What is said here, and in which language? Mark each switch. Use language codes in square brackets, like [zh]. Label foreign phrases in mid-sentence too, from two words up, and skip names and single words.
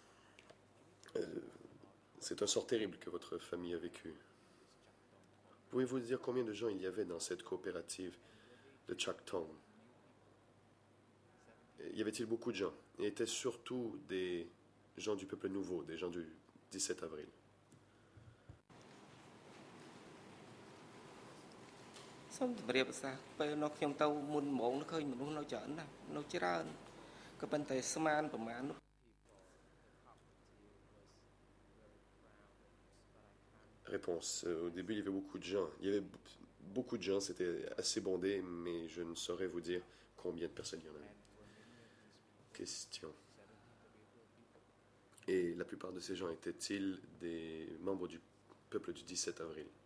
[fr] C'est un sort terrible que votre famille a vécu. Pouvez-vous dire combien de gens il y avait dans cette coopérative de Chacton? Y avait-il beaucoup de gens? Et étaient surtout des gens du peuple nouveau, des gens du 17 avril. [km] សូមជម្រាបប្រសាសន៍ពេលនោះខ្ញុំទៅមុនហ្មងឃើញមនុស្សនៅច្រើនណាស់នៅច្រើនក៏ប៉ុន្តែស្មានប្រមាណនោះ [fr] Réponse. Au début, il y avait beaucoup de gens. Il y avait beaucoup de gens, c'était assez bondé, mais je ne saurais vous dire combien de personnes il y en avait. Question. Et la plupart de ces gens étaient-ils des membres du peuple du 17 avril?